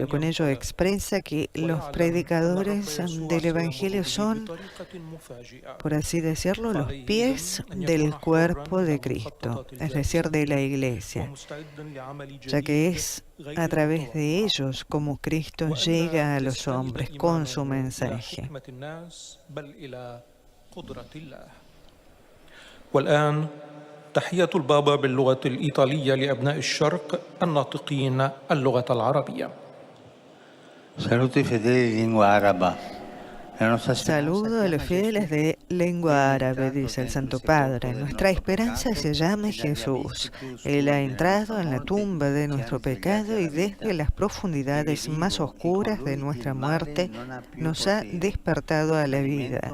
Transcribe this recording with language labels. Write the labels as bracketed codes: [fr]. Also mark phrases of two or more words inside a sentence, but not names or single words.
[es] Con ello expresa que los predicadores del Evangelio son, por así decirlo, los pies del cuerpo de Cristo, es decir, de la Iglesia, ya que es a través de ellos como Cristo llega a los hombres con su mensaje. [ar] والآن تحية البابا باللغة الإيطالية لأبناء الشرق الناطقين اللغة العربية. [it] Saluti fedeli di lingua araba. [es] Saludo a los fieles de lengua árabe, dice el Santo Padre. Nuestra esperanza se llama Jesús. Él ha entrado en la tumba de nuestro pecado y desde las profundidades más oscuras de nuestra muerte nos ha despertado a la vida.